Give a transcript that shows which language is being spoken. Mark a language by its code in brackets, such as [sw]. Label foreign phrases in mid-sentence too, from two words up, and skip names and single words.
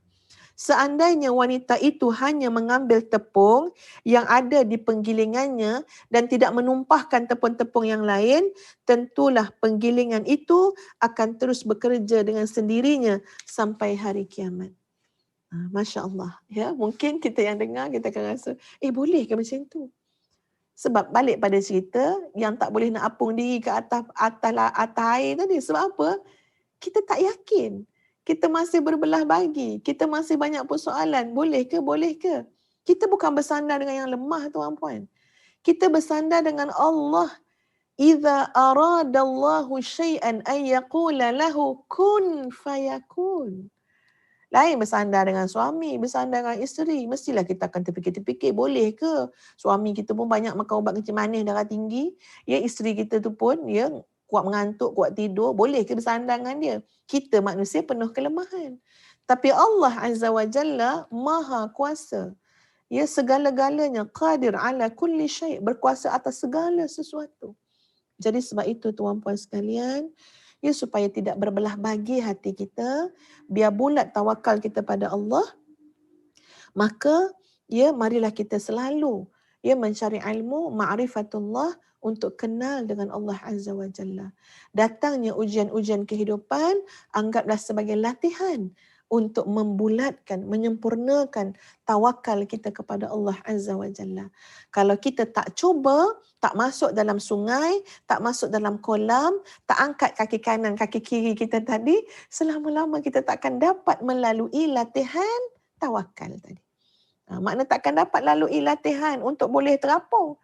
[ms] Seandainya wanita itu hanya mengambil tepung yang ada di penggilingannya dan tidak menumpahkan tepung-tepung yang lain, tentulah penggilingan itu akan terus bekerja dengan sendirinya sampai hari kiamat. [ar] ما شاء الله. [ms] Ya, mungkin kita yang dengar, kita akan rasa, boleh ke macam tu? Sebab balik pada cerita yang tak boleh nak apung diri ke atas air tadi. Sebab apa? Kita tak yakin. Kita masih berbelah bagi. Kita masih banyak persoalan. Boleh ke? Boleh ke? Kita bukan bersandar dengan yang lemah, tuan-puan. Kita bersandar dengan Allah. [ar] إذا أراد الله شيئا أن يقول له كن فيكون. [ms] Lain bersandar dengan suami, bersandar dengan isteri. Mestilah kita akan terfikir-terfikir, boleh ke? Suami kita pun banyak makan ubat kencing manis, darah tinggi. Ya, isteri kita tu pun ya kuat mengantuk, kuat tidur. Boleh ke bersandar dengan dia? Kita manusia penuh kelemahan. Tapi Allah [ar] عز وجل [ms] maha kuasa. Ya, segala-galanya [ar] قادر على كل شيء', [ms] berkuasa atas segala sesuatu. Jadi sebab itu tuan-puan sekalian, ya, supaya tidak berbelah bagi hati kita, biar bulat tawakal kita pada Allah, maka ya marilah kita selalu ya mencari ilmu ma'rifatullah untuk kenal dengan Allah [ar] عز وجل. [ms] Datangnya ujian-ujian kehidupan anggaplah sebagai latihan untuk membulatkan, menyempurnakan tawakal kita kepada Allah [ar] عز وجل. [ms] Kalau kita tak cuba, tak masuk dalam sungai, tak masuk dalam kolam, tak angkat kaki kanan, kaki kiri kita tadi, selama-lama kita takkan dapat melalui latihan tawakal tadi. Makna takkan dapat lalui latihan untuk boleh terapung.